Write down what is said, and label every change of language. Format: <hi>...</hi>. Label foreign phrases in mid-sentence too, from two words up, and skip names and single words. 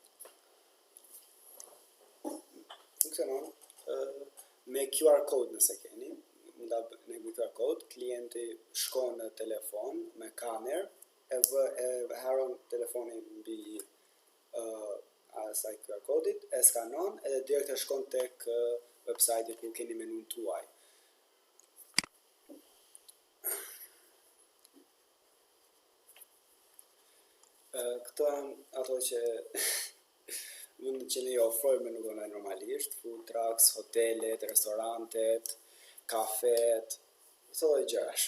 <sq>Funksionon me</sq> <en>QR code</en> <sq>nëse keni, me</sq> <en>QR code,</en> <sq>klienti shkon në telefon me kamerë, e haron telefonin mbi asaj</sq> <en>QR code-it,</en> <sq>e skanon edhe direkt e shkon tek website-i ku keni menun tuaj. Këto janë ato që mund që ne ofrojmë menut online normalisht,</sq> <en>food trucks,</en> <sq>hotelet, restorantet, kafet, këto dhe gjërash.</sq>